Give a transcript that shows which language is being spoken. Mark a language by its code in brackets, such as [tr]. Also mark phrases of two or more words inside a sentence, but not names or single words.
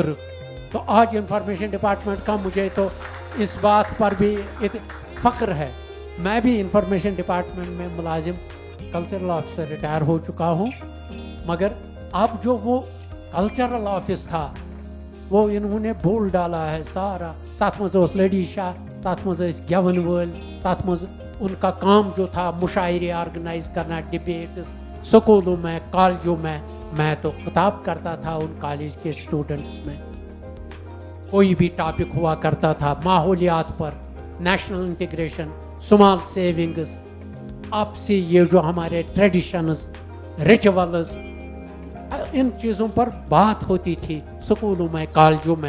[ur] تو آج [en] information department [ur] کا مجھے تو اس بات پر بھی فخر ہے. میں بھی [en] information department [ur] میں ملازم [en] cultural officer [ur] ریٹائر ہو چکا ہوں، مگر اب جو وہ [en] cultural office [ur] تھا وہ انہوں نے بھول ڈالا ہے سارا. [ks] تات مز لڑی شاہ، تات مز گیون ول، تات مز [ur] ان کا کام جو تھا مشاعرے آرگنائز کرنا، ڈبیٹس سکولوں میں، کالجوں میں تو خطاب کرتا تھا ان کالج کے اسٹوڈنٹس میں. کوئی بھی ٹاپک ہوا کرتا تھا ماحولیات پر، [en] national integration, small savings, [ur] آپسی یہ جو ہمارے [en] traditions, rituals, [ur] ان چیزوں پر بات ہوتی تھی سکولوں میں، کالجوں میں.